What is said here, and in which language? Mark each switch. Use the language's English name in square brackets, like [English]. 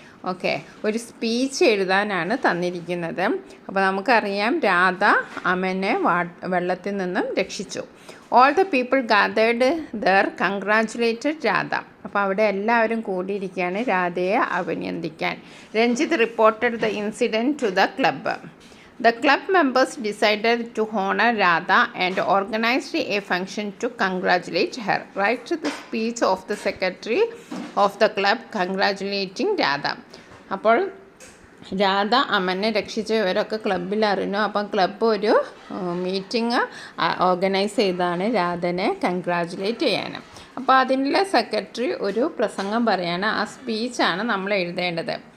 [Malayalam] Okay, ഒരു speech എഴുതാനാണ് തന്നിരിക്കുന്നത്. അപ്പോൾ നമുക്കറിയാം, രാധ അമനെ വെള്ളത്തിൽ നിന്നും രക്ഷിച്ചു. [English] All the people gathered there congratulated Radha. [Malayalam] അപ്പോൾ അവിടെ എല്ലാവരും കൂടിയിരിക്കുകയാണ് രാധയെ അഭിനന്ദിക്കാൻ. [English] Ranjith reported the incident to the club. The club members decided to honor Radha and organized a function to congratulate her. Write the speech of the secretary of the club congratulating Radha. [Malayalam] അപ്പോൾ രാധ അമനെ രക്ഷിച്ചവരൊക്കെ ക്ലബ്ബിൽ അറിഞ്ഞു. അപ്പം club ഒരു meeting organise ചെയ്താണ് രാധനെ congratulate ചെയ്യാൻ. അപ്പോൾ അതിൻ്റെ secretary ഒരു പ്രസംഗം പറയാണ്. ആ സ്പീച്ചാണ് നമ്മൾ എഴുതേണ്ടത്.